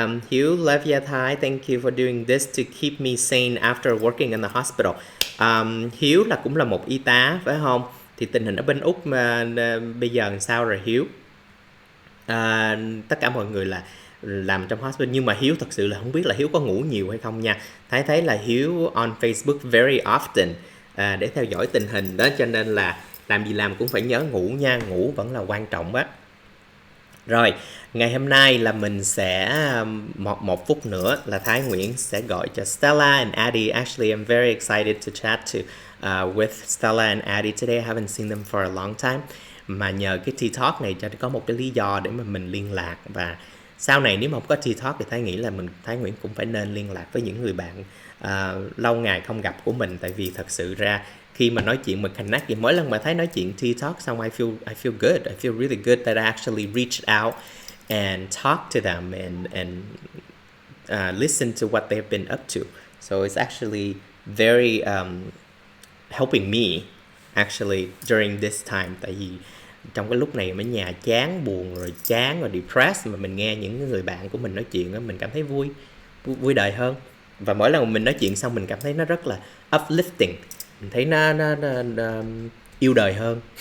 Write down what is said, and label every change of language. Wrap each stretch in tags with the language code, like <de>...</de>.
<en>Hiếu, love you Thái, thank you for doing this to keep me sane after working in the hospital.</en> <vi>Hiếu là cũng là một y tá phải không? Thì tình hình ở bên Úc bây giờ làm sao rồi Hiếu? Tất cả mọi người là làm trong hospital, nhưng mà Hiếu thật sự là không biết là Hiếu có ngủ nhiều hay không nha. Thái thấy là Hiếu</vi> <en>on Facebook very often</en> <vi>để theo dõi tình hình đó, cho nên là làm gì làm cũng phải nhớ ngủ nha, ngủ vẫn là quan trọng á. Rồi, ngày hôm nay là mình sẽ một phút nữa là Thái Nguyễn sẽ gọi cho Stella and Addie.</vi> <en>Actually, I'm very excited to chat with Stella and Addie today. I haven't seen them for a long time.</en> <vi>Mà nhờ cái T-Talk này cho có một cái lý do để mà mình liên lạc. Và sau này nếu mà không có T-Talk thì Thái nghĩ là Thái Nguyễn cũng phải nên liên lạc với những người bạn lâu ngày không gặp của mình. Tại vì thật sự ra khi mà nói chuyện, mình connect, mỗi lần mà Thái nói chuyện T-Talk xong</vi> <en>I feel good. I feel really good that I actually reached out and talked to them and listen to what they've been up to. So it's actually very helping me actually during this time.</en> <vi>Tại vì trong cái lúc này ở nhà chán, buồn rồi depressed, mà mình nghe những người bạn của mình nói chuyện đó, mình cảm thấy vui đời hơn. Và mỗi lần mình nói chuyện xong mình cảm thấy nó rất là uplifting, mình thấy nó yêu đời hơn.</vi>